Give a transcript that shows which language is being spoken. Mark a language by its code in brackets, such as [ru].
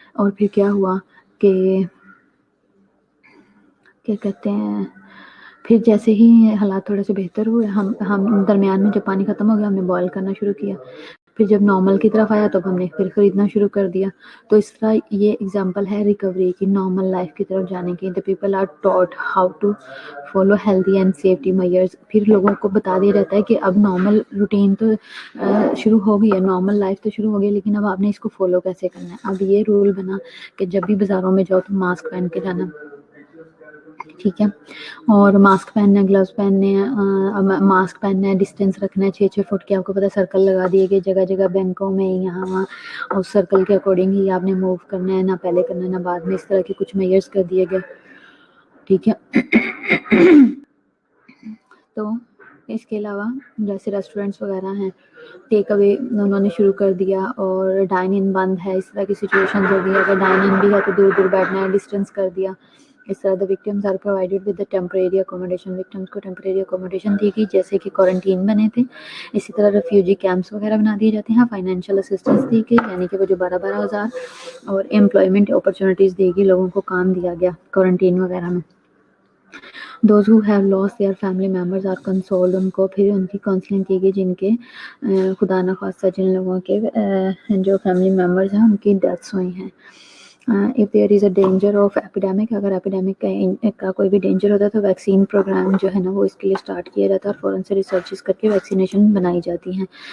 [ur] اور پھر کیا ہوا کہ کیا کہتے ہیں, پھر جیسے ہی حالات تھوڑے سے بہتر ہوئے, ہم درمیان میں جب پانی ختم ہو گیا ہم نے بوائل کرنا شروع کیا. پھر جب نارمل کی طرف آیا تب ہم نے پھر خریدنا شروع کر دیا. تو اس طرح یہ ایگزامپل ہے ریکوری کی, نارمل لائف کی طرف جانے کی. [en] the people are taught how to follow healthy and safety measures. [ur] پھر لوگوں کو بتا دیا جاتا ہے کہ اب نارمل روٹین تو شروع ہو گئی ہے, نارمل لائف تو شروع ہو گئی, لیکن اب آپ نے اس کو فالو کیسے کرنا ہے. اب یہ رول بنا کہ جب بھی بازاروں میں جاؤ تو ماسک پہن کے جانا, ٹھیک ہے. اور ماسک پہننا ہے, گلوز پہننے ہیں, ماسک پہننا ہے, ڈسٹینس رکھنا ہے 6 فٹ کے. آپ کو پتا سرکل لگا دیے گئے جگہ جگہ, بینکوں میں یہاں وہاں, اور سرکل کے اکارڈنگ ہی آپ نے موو کرنا ہے, نہ پہلے کرنا ہے نہ بعد میں. اس طرح کے کچھ میئرس کر دیے گئے, ٹھیک ہے. تو اس کے علاوہ جیسے ریسٹورینٹس وغیرہ ہیں, ٹیک اوے انہوں نے شروع کر دیا, اور ڈائن ان بند ہے. اس طرح کی سچویشن ہو گئی. اگر ڈائن ان بھی ہے تو دور دور بیٹھنا ہے, ڈسٹینس کر دیا. اس طرح [en] the victims are provided with the temporary accommodation. [ur] victims کو [en] temporary accommodation [ur] دی گئی جیسے کہ کوارنٹین بنے تھے. اسی طرح ریفیوجی کیمپس وغیرہ بنا دیے جاتے ہیں. فائنینشیل اسسٹنس دی گئی, یعنی کہ وہ جو 12,000 اور امپلائمنٹ اپرچونیٹیز دی گئی, لوگوں کو کام دیا گیا کوارنٹین وغیرہ میں. [en] Those who have lost their family members are consoled. [ur] ان کو پھر ان کی کاؤنسلنگ کی گئی جن کے خدا نخواستہ جن لوگوں کے جو فیملی ممبرز ہیں ان کی ڈیتھس ہوئی ہیں. [en] if there is a danger of epidemic, [ur] اگر ایپیڈیمک کا کوئی بھی ڈینجر ہوتا ہے تو ویکسین پروگرام جو ہے نا وہ اس کے لیے اسٹارٹ کیا جاتا ہے, اور فوراً سے ریسرچز کر کے ویکسینیشن بنائی جاتی ہیں.